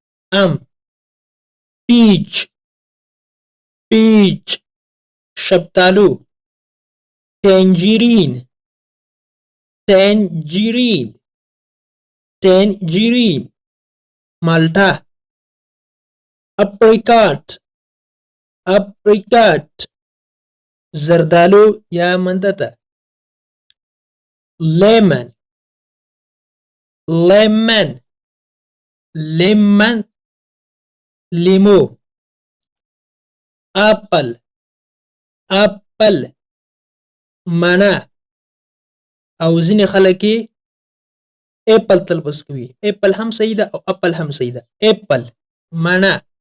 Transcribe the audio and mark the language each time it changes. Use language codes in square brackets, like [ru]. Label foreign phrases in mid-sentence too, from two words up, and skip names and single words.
[en] peach peach شفتالو tangerine tangerine tangerine malta apricot apricot [ps] زردالو یا مندته [en] lemon lemon [ps] lemon لیمو [en] apple apple [ps] مڼه او ځینې خلک یې اپل تلفظ کوي اپل هم صحیح ده او اپل هم صحیح ده اپل مڼه